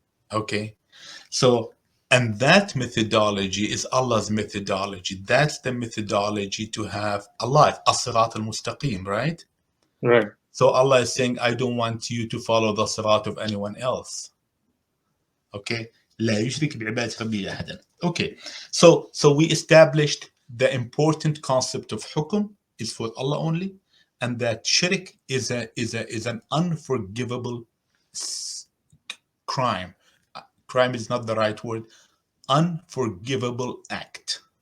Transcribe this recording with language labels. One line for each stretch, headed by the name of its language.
English: Okay, so, and that methodology is Allah's methodology. That's the methodology to have a life, as-sirat al-mustaqim, right? Right. So Allah is saying, I don't want you to follow the sirat of anyone else.
Arabic: Okay, لا يشرك بعبادة ربه أحدا.
English: Okay, so we established the important concept of hukum is for Allah only, and that shirk is an unforgivable crime. Crime is not the right word. Unforgivable act.